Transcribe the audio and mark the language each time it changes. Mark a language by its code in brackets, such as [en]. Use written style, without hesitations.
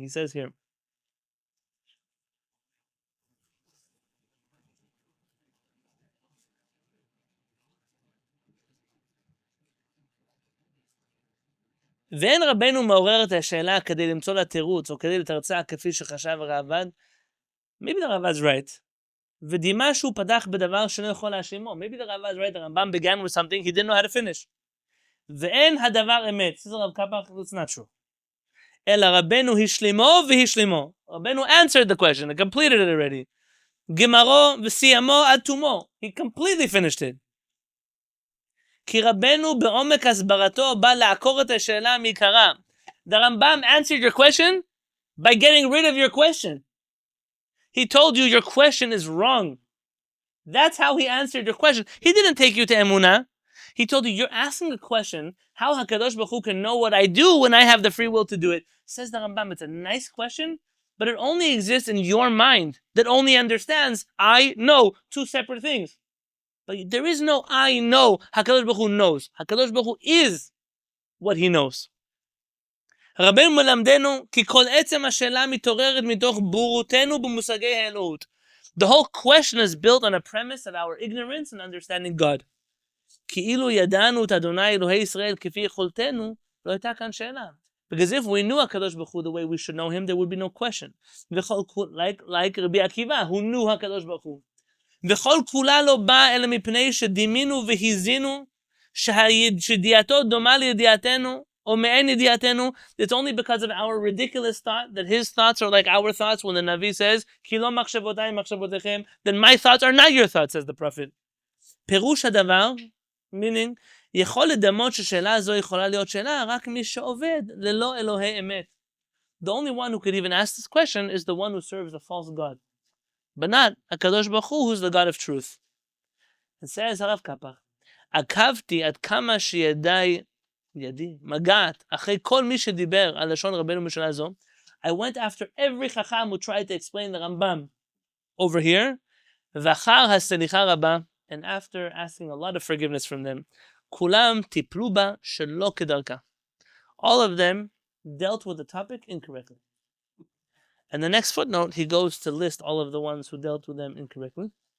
[en] He says here, [he] ואין רבנו מעורר את השאלה כדי למצוא לה תירוץ, או כדי לתרצה כפי שחשב הרעב"ד. [en] Maybe the Ravad's right. [he] ודימה שהוא פתח בדבר שלא יכול להשלימו. [en] Maybe the Ravad's right, the Rambam began with something he didn't know how to finish. [he] ואין הדבר אמת. [en] This is Rav Kapach, it's not true. [he] אלא רבנו השלימו והשלימו. [en] רבנו answered the question, he completed it already. [he] גמרו וסיימו עד תומו. [en] He completely finished it. [he] כי רבנו בעומק הסברתו בא לעקור את השאלה מעיקרה. [en] The Rambam answered your question by getting rid of your question. He told you your question is wrong. That's how he answered your question. He didn't take you to Emunah. He told you, you're asking a question, how HaKadosh Baruch Hu can know what I do when I have the free will to do it. Says the Rambam, it's a nice question, but it only exists in your mind that only understands I know, two separate things. But there is no I know. HaKadosh Baruch Hu knows. HaKadosh Baruch Hu is what he knows. [he] רבנו מלמדנו כי כל עצם השאלה מתעוררת מתוך בורותנו במושגי האלוהות. [en] The whole question is built on a premise of our ignorance and understanding God. [he] כאילו ידענו את אדוני אלוהי ישראל כפי יכולתנו, לא הייתה כאן שאלה. [en] Because if we knew HaKadosh Baruch Hu the way we should know him, there would be no question. Like Rabbi Akiva, who knew HaKadosh Baruch Hu. [he] וכל כולה לא באה אלא מפני שדימינו והזינו שדיעתו דומה לידיעתנו או מעין ידיעתנו. [en] It's only because of our ridiculous thought that his thoughts are like our thoughts when the Navi says [he] כי לא מחשבותיי מחשבותיכם, [en] then my thoughts are not your thoughts, says the prophet. [he] פירוש הדבר, [en] meaning, [he] יכול לדמות ששאלה הזו יכולה להיות שאלה רק מי שעובד ללא אלוהי אמת. [en] The only one who could even ask this question is the one who serves a false god. But not HaKadosh Baruch Hu, who's the God of truth. It says [he] Rav Kapach, עקבתי עד כמה שידי מגעת אחרי כל מי שדיבר על לשון רבנו משנה זו. [en] I went after every chacham who tried to explain the Rambam over here, [he] ואחר הסליחה רבה, [en] and after asking a lot of forgiveness from them, [he] כולם טיפלו בה שלא כדרכה. [en] All of them dealt with the topic incorrectly. And the next footnote, he goes to list all of the ones who dealt with them incorrectly.